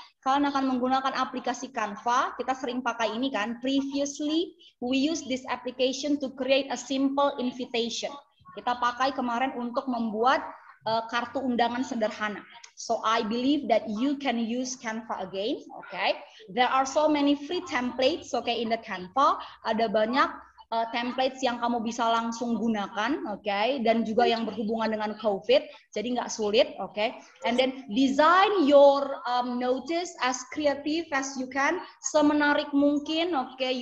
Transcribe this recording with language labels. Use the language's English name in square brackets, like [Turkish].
[Indonesian] Kalian akan menggunakan aplikasi Canva. Kita sering pakai ini kan. [English] Previously, we use this application to create a simple invitation. [Indonesian] Kita pakai kemarin untuk membuat kartu undangan sederhana. [English] So I believe that you can use Canva again, okay? There are so many free templates, okay, in the Canva. [Indonesian] Ada banyak templates yang kamu bisa langsung gunakan, okay? Dan juga yang berhubungan dengan COVID, jadi nggak sulit, okay? [English] And then design your notice as creative as you can, [Indonesian] semenarik mungkin, [English] okay?